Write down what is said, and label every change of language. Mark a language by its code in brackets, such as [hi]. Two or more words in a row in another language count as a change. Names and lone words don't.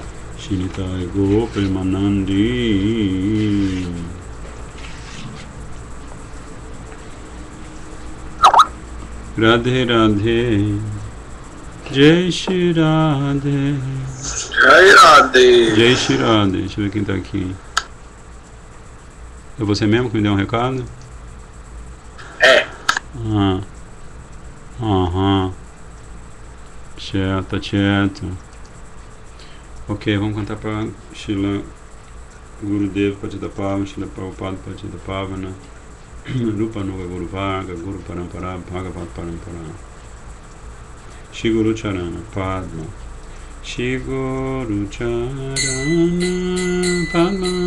[bn] শ্রী নিতাই গৌ প্রেমানন্দি. [hi] राधे राधे जय श्री राधे जय राधे. जय श्री राधे. [pt] Deixa eu ver quem tá aqui. É você mesmo que me deu um recado? É. Aham. Certo, certo. Ok, vamos cantar para Srila Gurudev Patita Pavana, Srila Prabhupada Patita Pavana, Rupa Nuga Guru Varga, Guru Parampara, Bhagavat Parampara. [bn] শ্রী গুরু চরণ পদ্ম. শ্রী গুরু চরণ পদ্ম.